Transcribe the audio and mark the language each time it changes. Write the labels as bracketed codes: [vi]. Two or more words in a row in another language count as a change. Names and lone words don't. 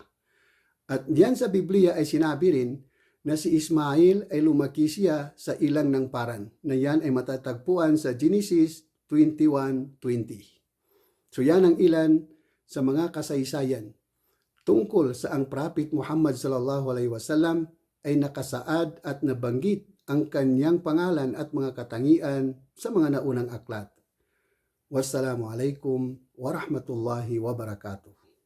[tl] At diyan sa Biblia ay sinabi rin na si Ismail ay lumaki siya sa ilang ng Paran na yan ay matatagpuan sa Genesis 21:20. So yan ang ilan sa mga kasaysayan tungkol sa ang Prophet Muhammad [ar] صلى الله عليه وسلم [tl] ay nakasaad at nabanggit ang kanyang pangalan at mga katangian sa mga naunang aklat. [ar] والسلام عليكم ورحمة الله وبركاته.